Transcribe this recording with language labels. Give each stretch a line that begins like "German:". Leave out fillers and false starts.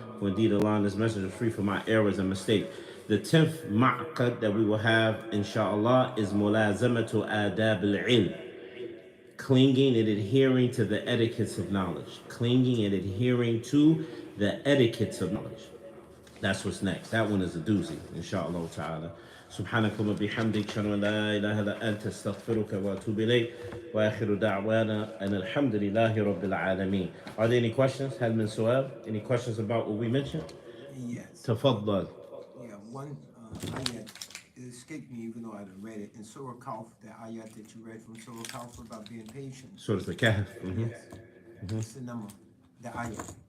English: For indeed Allah and His Messenger is free from my errors and mistakes. The 10th ma'qad that we will have, inshallah, is
Arabic: mulazamatu adab al-ilm.
English: Clinging and adhering to the etiquettes of knowledge. Clinging and adhering to the etiquettes of knowledge. That's what's next. That one is a doozy, inshallah ta'ala.
Arabic: سبحانك وبحمدك أشهد أن لا إله إلا أنت أستغفرك وأتوب إليك وآخر دعوانا أن الحمد لله رب العالمين.
English: Are there any questions?
Arabic: هل من سؤال?
English: Any questions about what we mentioned? Yes.
Arabic: تفضل.
English: Yeah, one ayat, it escaped me even though I read it. In Surah Kaf, the ayat that you read from Surah Kaf about being patient. Surah Al-Kahf. Yes. What's the number? The ayat.